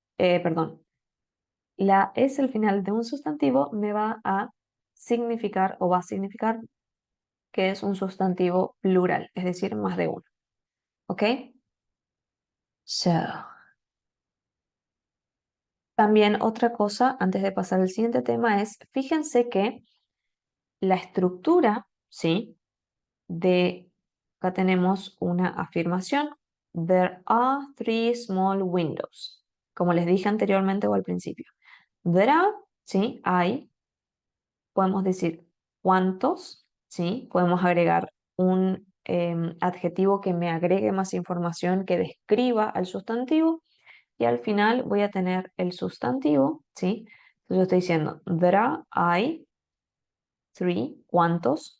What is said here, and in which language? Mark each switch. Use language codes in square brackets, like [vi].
[es] Perdón, la S al final de un sustantivo me va a significar o va a significar que es un sustantivo plural, es decir, más de uno. ¿Ok? So, también otra cosa, antes de pasar al siguiente tema, es, fíjense que la estructura, ¿sí? De, acá tenemos una afirmación. [en] There are three small windows. [es] Como les dije anteriormente o al principio. There are, ¿sí? Hay. Podemos decir cuántos, ¿sí? Podemos agregar un adjetivo que me agregue más información que describa al sustantivo. Y al final voy a tener el sustantivo, ¿sí? Entonces yo estoy diciendo, there are, hay, three, ¿cuántos?